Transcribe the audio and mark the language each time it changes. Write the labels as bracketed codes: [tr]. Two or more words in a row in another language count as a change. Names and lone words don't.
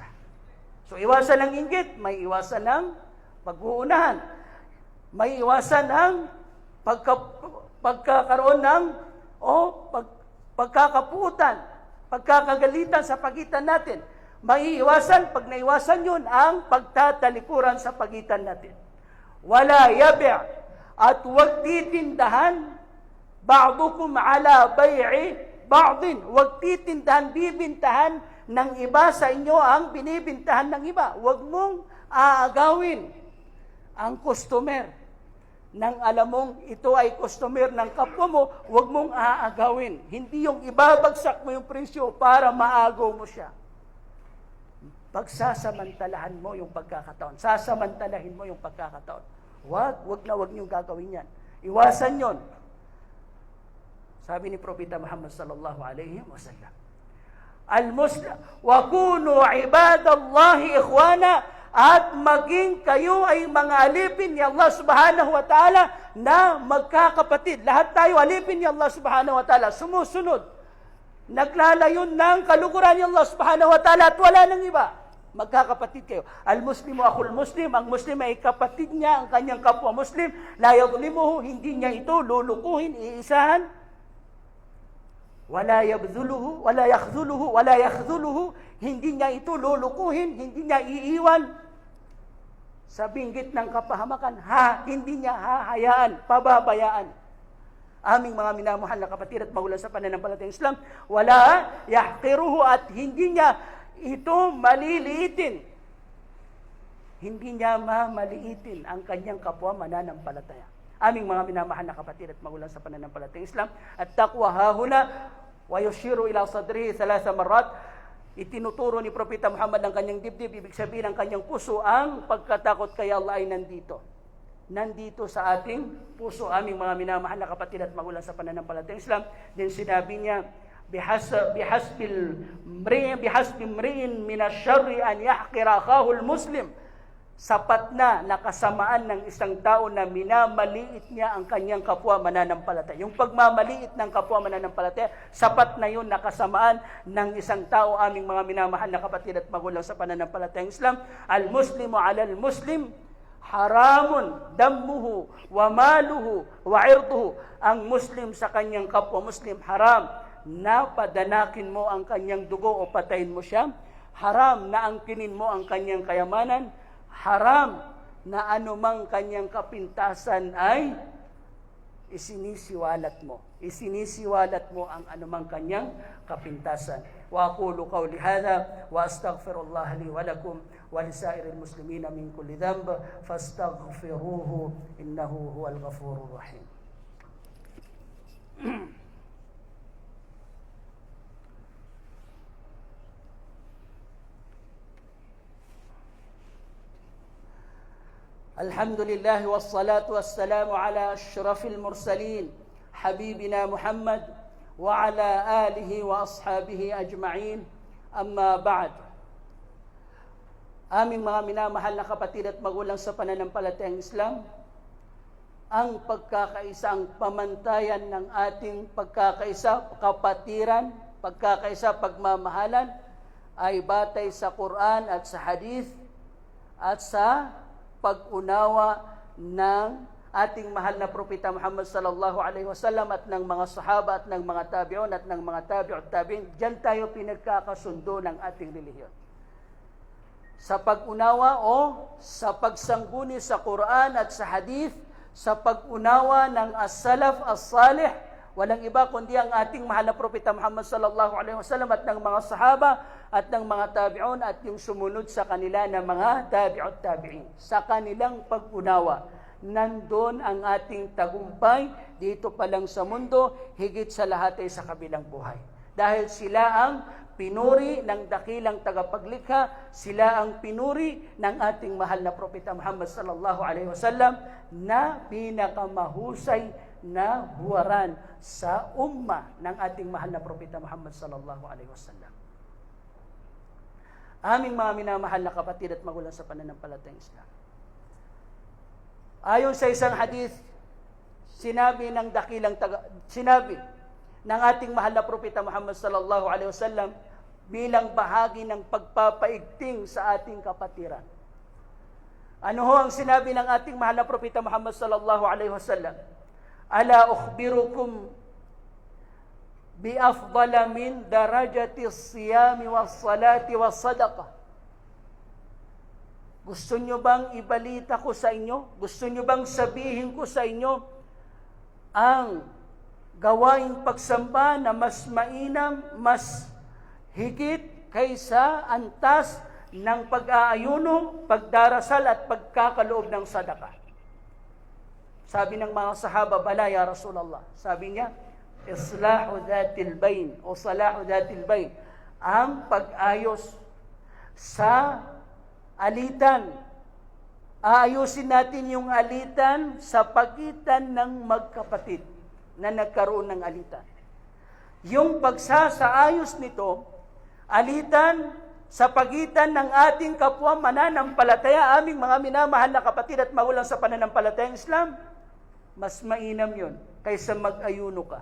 [tl] So iwasan ng inggit, may iwasan ng pag-uunahan, may iwasan ng pagkakaroon ng pagkakaputan, pagkakagalitan sa pagitan natin. Maiiwasan, pag naiwasan yun, ang pagtatalikuran sa pagitan natin. [ar] ولا يبع' [tl] at huwag titindahan [ar] بعضكم على بيع بعض. [tl] Huwag titindahan, bibintahan ng iba sa inyo ang binibintahan ng iba. Huwag mong aagawin ang customer. Nang alam mong ito ay customer ng kapwa mo, huwag mong aagawin. Hindi yung ibabagsak mo yung presyo para maagaw mo siya. Pagsasamantalahan mo yung pagkakataon. Sasamantalahin mo yung pagkakataon. Huwag niyong gagawin yan. Iwasan yon. Sabi ni Propeta Muhammad [ar] صلى الله عليه وسلم المسلم وكونوا عباد الله إخوانا, [tl] at maging kayo ay mga alipin ni Allah [ar] سبحانه وتعالى [tl] na magkakapatid. Lahat tayo alipin ni Allah [ar] سبحانه وتعالى, [tl] sumusunod, naglalayon ng kalukuran ni Allah [ar] سبحانه وتعالى [tl] at wala nang iba. Magkakapatid kayo. [ar] المسلم أخو المسلم, [tl] ang Muslim ay kapatid niya, ang kanyang kapwa Muslim. [ar] لا يظلمه, [tl] hindi niya ito lulukuhin, iisahan. [ar] ولا يبذله ولا يخذله, [tl] hindi niya ito lulukuhin, hindi niya iiwan sa binggit ng kapahamakan. Hindi niya hahayaan, pababayaan. Aming mga minamahal na kapatid at magulang sa pananampalatayang Islam, [ar] ولا يحقره, [tl] at hindi niya ito maliliitin. Hindi niya mamaliitin ang kanyang kapwa mananampalataya. Aming mga minamahal na kapatid at magulang sa pananampalatayang Islam, [ar] التقوى هاهنا ويشير إلى صدره ثلاث مرات. [tl] Itinuturo ni Propeta Muhammad ang kanyang dibdib, ibig sabihin ang kanyang puso, ang pagkatakot kay Allah ay nandito. Nandito sa ating puso. Aming mga minamahal na kapatid at magulang sa pananampalatayang Islam, din sinabi niya, [ar] بحسب امرئ من الشر أن يحقر أخاه المسلم. [tl] Sapat na nakasamaan ng isang tao na minamaliit niya ang kanyang kapwa mananampalataya. Yung pagmamaliit ng kapwa mananampalataya, sapat na yun nakasamaan ng isang tao. Aming mga minamahal na kapatid at magulang sa pananampalatayang Islam, [ar] المسلم على المسلم حرام دمه وماله وعرضه. [tl] Ang Muslim sa kanyang kapwa Muslim, haram na padanakin mo ang kanyang dugo o patayin mo siya. Haram na angkinin mo ang kanyang kayamanan. Haram na anumang kanyang kapintasan ay isinisiwalat mo. Isinisiwalat mo ang anumang kanyang kapintasan. [ar] وأقول قولي هذا وأستغفر الله لي ولكم ولسائر المسلمين من كل ذنب فاستغفروه إنه هو الغفور الرحيم. الحمد لله والصلاة والسلام على أشرف المرسلين حبيبنا محمد وعلى آله وأصحابه أجمعين أما بعد. [tl] Aming mga minamahal na kapatid at magulang sa pananampalatayang Islam, ang pagkakaisa, ang pamantayan ng ating pagkakaisa, kapatiran, pagkakaisa, pagmamahalan ay batay sa Quran at sa Hadith at sa pag-unawa ng ating mahal na Propeta Muhammad [ar] صلى الله عليه وسلم [tl] at ng mga sahaba at ng mga tabi'un at ng mga [ar] تابعي التابعين. [tl] Diyan tayo pinagkakasundo ng ating relihiyon. Sa pag-unawa o sa pagsangguni sa Quran at sa Hadith, sa pag-unawa ng [ar] السلف الصالح, [tl] walang iba kundi ang ating mahal na Propeta Muhammad [ar] صلى الله عليه وسلم [tl] at ng mga sahaba at ng mga tabi'un at yung sumunod sa kanila na mga [ar] تابعي التابعين. [tl] Sa kanilang pag-unawa, nandun ang ating tagumpay dito pa lang sa mundo, higit sa lahat ay sa kabilang buhay. Dahil sila ang pinuri ng dakilang tagapaglikha, sila ang pinuri ng ating mahal na Propeta Muhammad [ar] صلى الله عليه وسلم [tl] na pinakamahusay na huwaran sa umma ng ating mahal na Propeta Muhammad [ar] صلى الله عليه وسلم. [tl] Aming mga minamahal na kapatid at magulang sa pananampalatayang Islam. Ayon sa isang hadith, sinabi ng ating mahal na Propeta Muhammad [ar] صلى الله عليه وسلم [tl] bilang bahagi ng pagpapaigting sa ating kapatiran. Ano ho ang sinabi ng ating mahal na Propeta Muhammad [ar] صلى الله عليه وسلم? ألا أخبركم بأفضل من درجة الصيام والصلاة والصدقة. [tl] Gusto nyo bang ibalita ko sa inyo? Gusto nyo bang sabihin ko sa inyo ang gawaing pagsamba na mas mainam, mas higit kaysa antas ng pag-aayuno, pagdarasal at pagkakaloob ng sadaka? Sabi ng mga sahaba, [ar] بلى يا رسول الله. [tl] Sabi niya, [ar] إصلاح ذات البين أو صلاح ذات البين, [tl] ang pag-ayos sa alitan. Aayusin natin yung alitan sa pagitan ng magkapatid na nagkaroon ng alitan. Yung pagsasaayos nito, alitan sa pagitan ng ating kapwa mananampalataya, aming mga minamahal na kapatid at magulang sa pananampalatayang Islam, mas mainam yun kaysa mag-ayuno ka.